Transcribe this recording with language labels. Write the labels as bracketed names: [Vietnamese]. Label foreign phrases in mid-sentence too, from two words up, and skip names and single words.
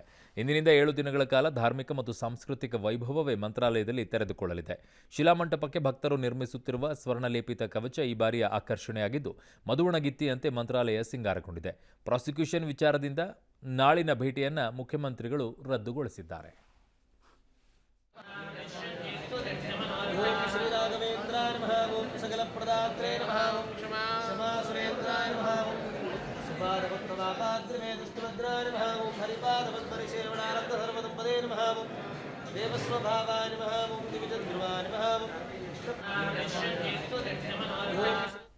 [Kannada] ಇಂದಿನಿಂದ 7 ದಿನಗಳ ಕಾಲ ಧಾರ್ಮಿಕ ಮತ್ತು ಸಾಂಸ್ಕೃತಿಕ ವೈಭವವೇ ಮಂತ್ರಾಲಯದಲ್ಲಿ ತೆರೆದುಕೊಳ್ಳಲಿದೆ. ಶಿಲಾಮಂಟಪಕ್ಕೆ ಭಕ್ತರು ನಿರ್ಮಿಸುತ್ತಿರುವ ಸ್ವರ್ಣಲೇಪಿತ ಕವಚ ಈ ಬಾರಿಯ ಆಕರ್ಷಣೆಯಾಗಿದ್ದು, ಮಧುವಣಗಿತ್ತಿಯಂತೆ ಮಂತ್ರಾಲಯ ಸಿಂಗಾರಗೊಂಡಿದೆ. ಪ್ರಾಸಿಕ್ಯೂಷನ್ ವಿಚಾರದಿಂದ ನಾಳಿನ ಭೇಟಿಯನ್ನು ಮುಖ್ಯಮಂತ್ರಿಗಳು ರದ್ದುಗೊಳಿಸಿದ್ದಾರೆ. [Sanskrit] श्री राघवेंद्राय नमः ओम सकल प्रदात्रे नमः ओम क्षमा सुरेंद्राय नमः ओम सुपादवत्तवापाद्रिमे दुष्टभद्राय नमः ओम हरिपादवत्परिसेवनानंद सर्वदंपदे नमः ओम देवस्वभावाय नमः ओम दिविजध्रुवाय नमः ओम